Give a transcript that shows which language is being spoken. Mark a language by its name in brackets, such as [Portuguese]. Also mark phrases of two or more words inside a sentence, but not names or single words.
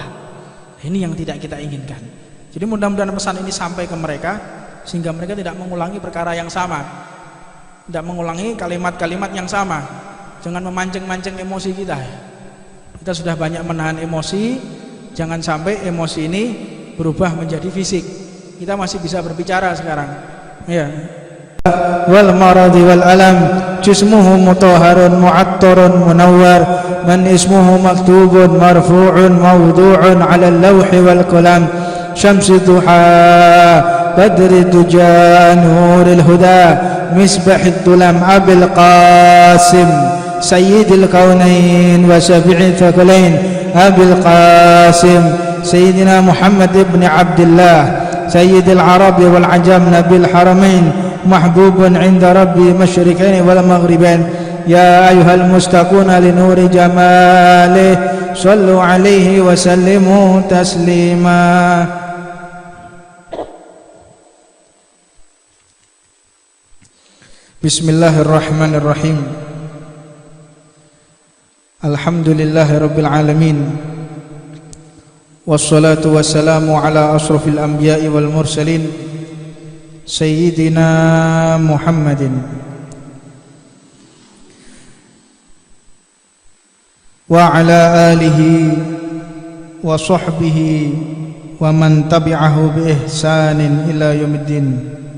[Indonesian] Ini yang tidak kita inginkan. Jadi mudah-mudahan pesan ini sampai ke mereka, sehingga mereka tidak mengulangi perkara yang sama, tidak mengulangi kalimat-kalimat yang sama. Jangan memancing-mancing emosi kita. Kita sudah banyak menahan emosi, jangan sampai emosi ini berubah menjadi fisik. Kita masih bisa berbicara sekarang, ya. [Arabic] والمرض والألم، جسمه مطهر معطر منور، من اسمه مكتوب مرفوع موضوع على اللوح والقلم، شمس الضحى بدر الدجى نور الهدى، مصباح الظلم أبي القاسم سيد الكونين وشفيع الثقلين أبي القاسم سيدنا محمد بن عبد الله سيد العرب والعجم نبي الحرمين محبوب عند رب المشرقين والمغربين، يا أيها المشتاقون لنور جماله صلوا عليه وسلموا تسليما. بسم الله الرحمن الرحيم. الحمد لله رب العالمين، والصلاة والسلام على أشرف الأنبياء والمرسلين، سيدنا محمد وعلى آله وصحبه ومن تبعه بإحسان إلى يوم الدين.